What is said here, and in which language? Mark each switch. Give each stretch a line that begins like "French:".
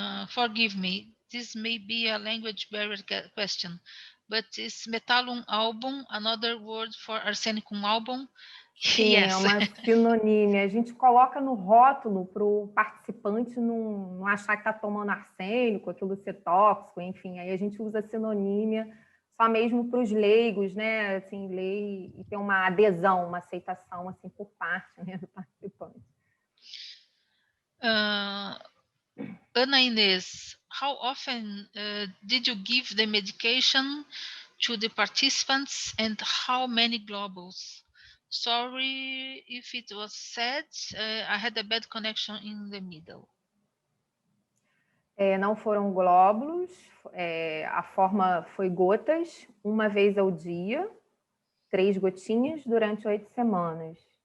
English: Forgive me, this may be a language barrier question, but is metallum album another word for arsenicum album?
Portuguese: Sim,
English: yes.
Portuguese: É uma sinonímia. A gente coloca no rótulo para o participante não achar que está tomando arsênico, aquilo ser tóxico, enfim. Aí a gente usa sinonímia só mesmo para os leigos, né? Assim, ler e ter uma adesão, uma aceitação assim, por parte, né, do participante.
English: Ana Inês, how often did you give the medication to the participants and how many globules? Sorry if it was said, I had a bad connection in the middle.
Portuguese: Não foram glóbulos, a forma foi gotas, uma vez ao dia, 3 gotinhas durante 8 semanas.